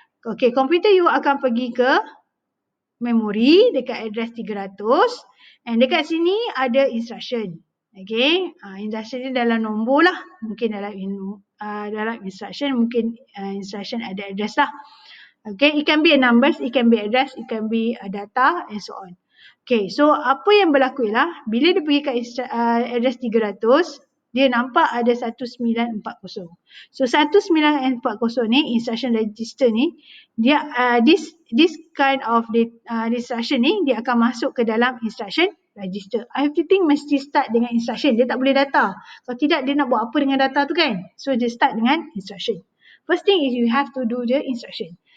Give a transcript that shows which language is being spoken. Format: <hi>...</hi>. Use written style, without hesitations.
<ms>Okay, computer you akan pergi ke memory dekat address 300 and dekat sini ada instruction. Okay, instruction ni dalam nombor lah. Mungkin dalam instruction, mungkin instruction ada address lah.</ms> <en>Okay, it can be a numbers, it can be address, it can be a data and so on.</en> <ms>Okay, so apa yang berlaku ialah bila dia pergi kat address 300, dia nampak ada 1940. So 1940 ni, instruction register ni, dia</ms> <en>this kind of instruction</en> <ms>ni, dia akan masuk ke dalam instruction register. Everything mesti start dengan instruction. Dia tak boleh data. Kalau tidak, dia nak buat apa dengan data tu kan? So dia start dengan instruction.</ms> <en>First thing is you have to do the instruction.</en>